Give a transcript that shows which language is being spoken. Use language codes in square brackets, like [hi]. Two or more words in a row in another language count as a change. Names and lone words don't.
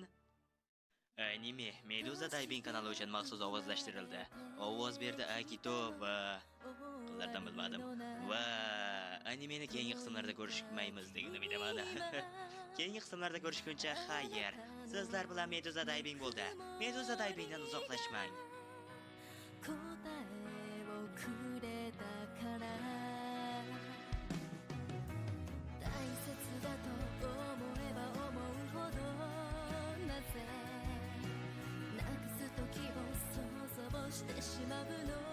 [uz] Anime Meduza Diving kanali uchun maxsus ovozlashtirildi. Ovoz berdi Akito va qillardan bilmadim. Va animeni keyingi qismlarda ko'rishmaymiz degan umidaman. Keyingi qismlarda ko'rishguncha xayr. Sizlar bilan Meduza Diving bo'ldi. Meduza Divingdan uzoqlashmang. [ja] 答えをくれたから大切だと思えば思うほどなぜなくす時を想像してしまうの